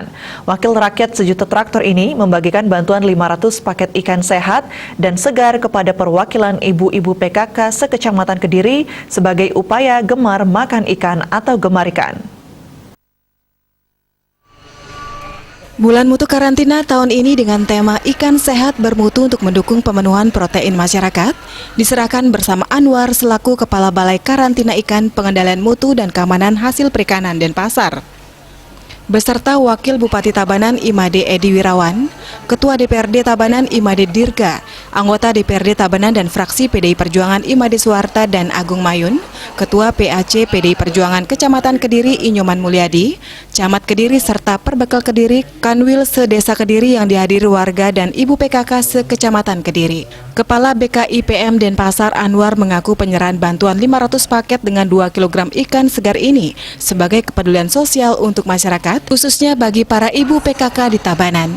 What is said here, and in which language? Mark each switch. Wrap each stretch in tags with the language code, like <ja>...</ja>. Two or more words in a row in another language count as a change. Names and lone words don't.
<id>Wakil rakyat sejuta traktor ini membagikan bantuan 500 paket ikan sehat dan segar kepada perwakilan ibu-ibu PKK sekecamatan Kediri sebagai upaya gemar makan ikan atau gemar ikan. Bulan Mutu Karantina tahun ini dengan tema Ikan Sehat Bermutu untuk mendukung pemenuhan protein masyarakat diserahkan bersama Anwar selaku Kepala Balai Karantina Ikan Pengendalian Mutu dan Keamanan Hasil Perikanan Denpasar. Beserta Wakil Bupati Tabanan Imade Edi Wirawan, Ketua DPRD Tabanan Imade Dirga, anggota DPRD Tabanan dan fraksi PDI Perjuangan Imade Suwarta dan Agung Mayun, Ketua PAC PDI Perjuangan Kecamatan Kediri Inyoman Mulyadi, Camat Kediri serta Perbekal Kediri, Kanwil se-Desa Kediri yang dihadiri warga dan Ibu PKK se-Kecamatan Kediri. Kepala BKIPM Denpasar Anwar mengaku penyerahan bantuan 500 paket dengan 2 kg ikan segar ini sebagai kepedulian sosial untuk masyarakat, khususnya bagi para ibu PKK di Tabanan.</id>